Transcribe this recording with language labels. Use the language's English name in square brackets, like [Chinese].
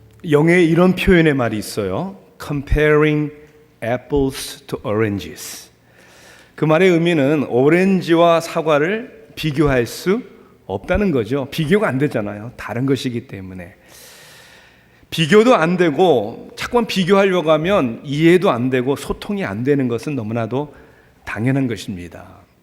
[Korean] 영어에 이런 표현의 말이 있어요. [English] Comparing apples to oranges. [Korean] 그 말의 의미는 오렌지와 사과를 비교할 수 없다는 거죠. 비교가 안 되잖아요. 다른 것이기 때문에. 비교도 안 되고 자꾸만 비교하려고 하면 이해도 안 되고 소통이 안 되는 것은 너무나도 당연한 것입니다.